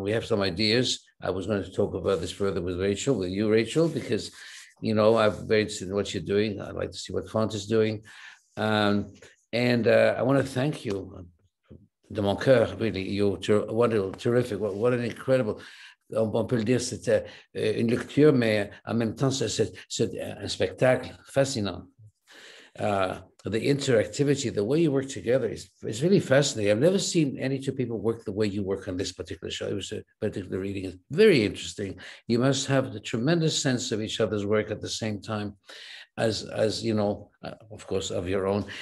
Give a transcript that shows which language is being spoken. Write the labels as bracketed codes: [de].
[en] We have some ideas. I was going to talk about this further with you, Rachel, because I've very interested in what you're doing. I'd like to see what Font is doing, and I want to thank you [fr] de mon cœur, [en] really. You're wonderful, terrific. What an incredible. [fr] On peut le dire, c'était une lecture, mais en même temps, c'est un spectacle fascinant. [en] The interactivity, the way you work together is really fascinating. I've never seen any two people work the way you work on this particular show. It was a particular reading. It's very interesting. You must have the tremendous sense of each other's work at the same time as of course, of your own.